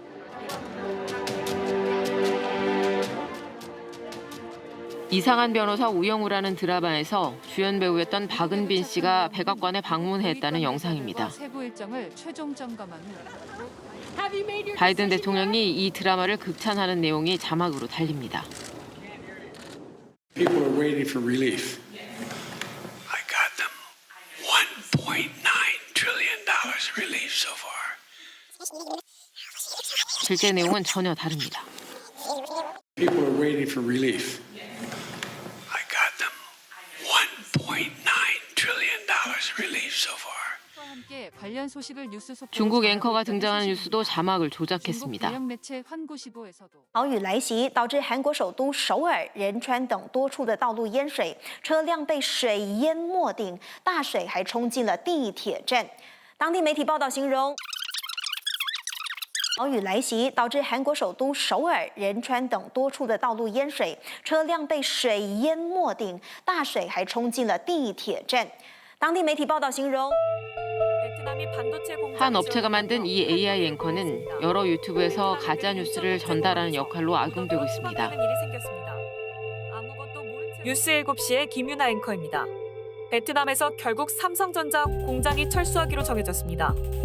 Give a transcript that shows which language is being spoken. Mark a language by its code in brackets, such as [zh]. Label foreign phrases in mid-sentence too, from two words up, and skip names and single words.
[ko] 이상한 변호사 우영우라는 드라마에서 주연 배우였던 박은빈 씨가 백악관에 방문했다는 영상입니다. 세부 일정을 최종 점검한 후 바이든 대통령이 이 드라마를 극찬하는 내용이 자막으로 달립니다. [en] People are waiting for relief. I got them $1.9 trillion relief so far. [ko] 실제 내용은 전혀 다릅니다. People are waiting for relief. I got them $1.9 trillion relief so far. 함께 관련 소식을 뉴스 속보로 중국 앵커가 등장하는 뉴스도 자막을 조작했습니다. 대형 매체 환구시보에서도 [zh] 豪雨来袭，导致韩国首都首尔、仁川等多处的道路淹水，车辆被水淹没顶，大水还冲进了地铁站。当地媒体报道形容。豪雨来袭，导致韩国首都首尔、仁川等多处的道路淹水，车辆被水淹没顶，大水还冲进了地铁站。当地媒体报道形容。 [ko] 한 업체가 만든 이 AI 앵커는 여러 유튜브에서 가짜 뉴스를 전달하는 역할로 악용되고 있습니다. 뉴스 7시의 김유나 앵커입니다. 베트남에서 결국 삼성전자 공장이 철수하기로 정해졌습니다.